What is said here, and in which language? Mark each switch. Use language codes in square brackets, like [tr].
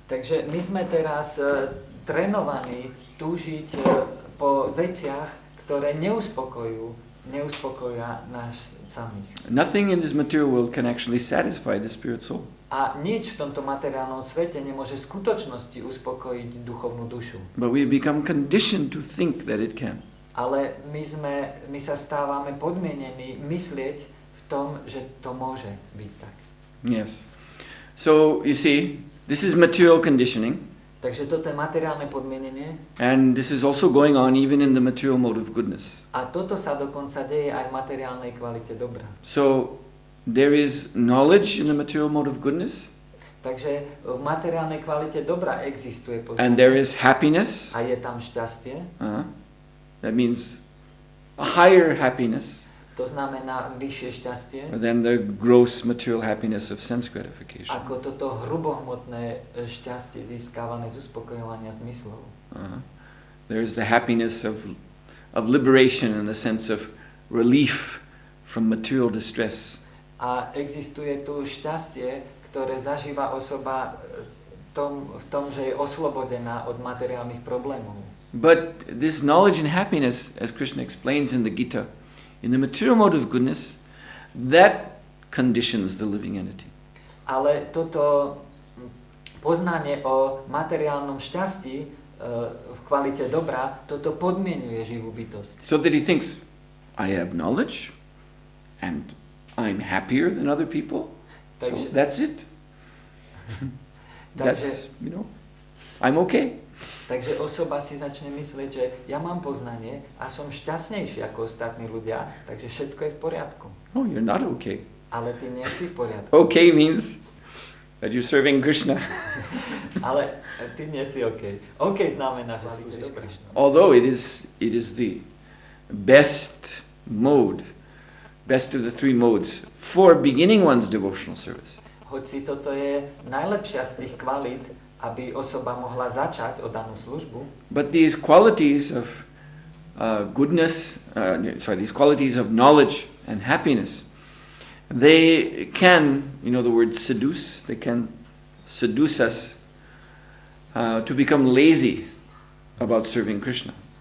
[sk] Takže my sme teraz trénovaní túžiť po veciach, ktoré neuspokoja nás samých. [en] Nothing in this material world can actually satisfy the spirit soul. [sk] A nič v tomto materiálnom svete nemôže v skutočnosti uspokojiť duchovnú dušu. [en] But we become conditioned to think that it can. [sk] Ale my sa stávame podmienení myslieť v tom, že to môže byť tak. [en] Yes. So you see, this is material conditioning. [sk] Takže toto je materiálne podmienenie. [en] And this is also going on even in the material mode of goodness. [sk] A toto sa dokonca deje aj v materiálnej kvalite dobra. [en] So there is knowledge in the material mode of goodness. [sk] Takže v materiálnej kvalite dobra existuje [en] And there is happiness. [sk] a je tam šťastie. [en] That means a higher happiness [sk] To znamená vyššie šťastie. [en] than the gross material happiness of sense gratification. [sk] Ako toto hrubohmotné šťastie získavané z uspokojovania zmyslov. [en] There is the happiness of liberation in the sense of relief from material distress. [sk] A existuje tu šťastie, ktoré zažíva osoba v tom, že je oslobodená od materiálnych problémov. [en] But this knowledge and happiness, as Krishna explains in the Gita, in the material mode of goodness, that conditions the living entity. [sk] Ale toto poznanie o materiálnom šťastí v kvalite dobra, toto podmienuje živú bytosť. [en] So that he thinks, I have knowledge and I'm happier than other people. So [sk] Takže- [en] that's it. That's, I'm okay. [sk] Takže osoba si začne myslieť, že ja mám poznanie a som šťastnejší ako ostatní ľudia, takže všetko je v poriadku. [en] Oh, you're not okay. [sk] Ale ty nie si v poriadku. [en] Okay means that you're serving Krishna. [sk] Ale ty nie si OK. OK znamená, že slúžiš Krišnu. [en] Although it is the best mode, best of the three modes for beginning one's devotional service. [sk] Hoci toto je najlepšia z tých kvalít aby osoba mohla začať o danú službu. [en] But these qualities of goodness, these qualities of knowledge and happiness, they can, the word seduce, they can seduce us to become lazy about serving Krishna.